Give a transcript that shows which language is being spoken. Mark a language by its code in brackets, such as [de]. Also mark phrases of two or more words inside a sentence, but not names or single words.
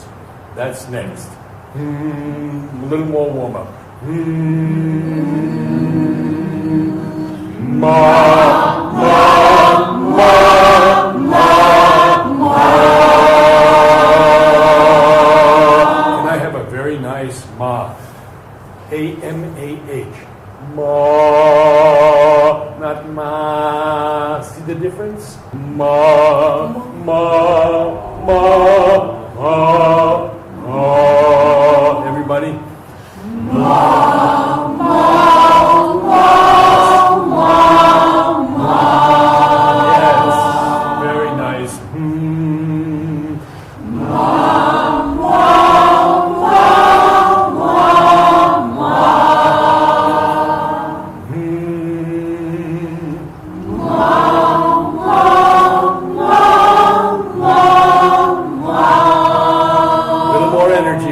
[en] That's next. A little more warm-up. Ma, ma, ma, ma, ma. Can I have a very nice ma? A-M-A-H. Ma, not ma. See the difference? Ma, ma, ma, ma, ma. Everybody? Ma, ma, ma, ma, ma. Yes, very nice. Ma, ma, ma, ma, ma. A little more energy.